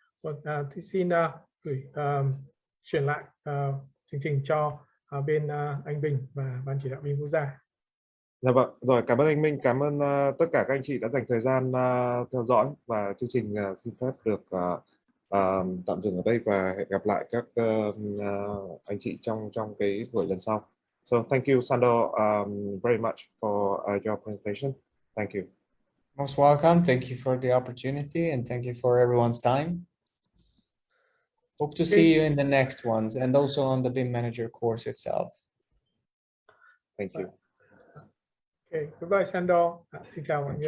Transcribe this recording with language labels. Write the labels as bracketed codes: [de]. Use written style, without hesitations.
[vi] Vâng, thì xin gửi chuyển lại chương trình cho bên anh Bình và ban chỉ đạo BIM quốc gia. Dạ vâng, rồi cảm ơn anh Minh, cảm ơn tất cả các anh chị đã dành thời gian theo dõi, và chương trình xin phép được tạm dừng ở đây và hẹn gặp lại các anh chị trong cái buổi lần sau. [en] So thank you Sandor very much for your presentation. Thank you. Most welcome. Thank you for the opportunity and thank you for everyone's time. Hope to see you in the next ones and also on the Bim Manager course itself. Thank you. Okay, goodbye Sandor. [vi] Xin chào mọi người.